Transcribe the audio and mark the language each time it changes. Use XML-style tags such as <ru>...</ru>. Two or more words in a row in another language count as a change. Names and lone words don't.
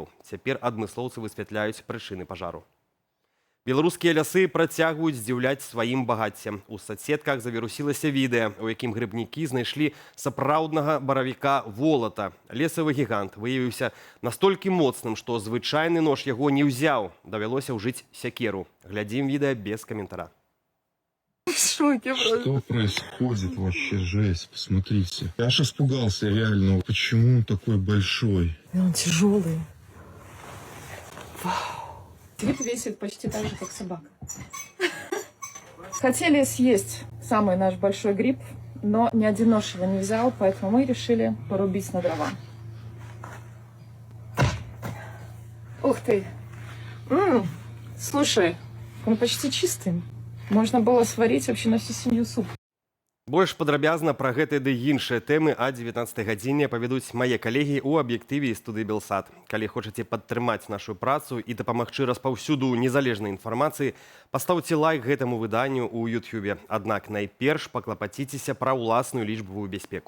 <be>Цяпер адмыслоўцы высвятляюць прычыны пажару. Беларускія лясы працягваюць здзіўляць сваім багаццем. У соцсетках завірусілася відэа, у якім грыбнікі знайшлі сапраўднага баравіка волата. Лесавы гігант выявіўся настолькі моцным, што звычайны нож яго не ўзяў. Давялося ўжыць сякеру. Глядзім відэа без каментара.</be> <ru>В шоке просто. Что происходит вообще? Жесть, посмотрите. Я аж испугался реально. Почему он такой большой? И он тяжелый. Вау. Вид весит почти так же, как собака. Хотели съесть самый наш большой гриб, но ни один нож его не взял, поэтому мы решили порубить на дрова. Ух ты! Слушай, он почти чистый. Можно было сварить вообще на всю семью суп.</ru> <be>Больш падрабязна пра гэты ды іншыя тэмы а 19 гадзіне павядуць мае калегі ў аб'ектыве і студыі Белсат. Калі хочаце падтрымаць нашу працу і дапамагчы распаўсюду незалежнай інфармацыі, пастаўце лайк гэтаму выданню ў Ютубе. Аднак найперш паклапаціцеся пра ўласную лічбавую бяспеку.</be>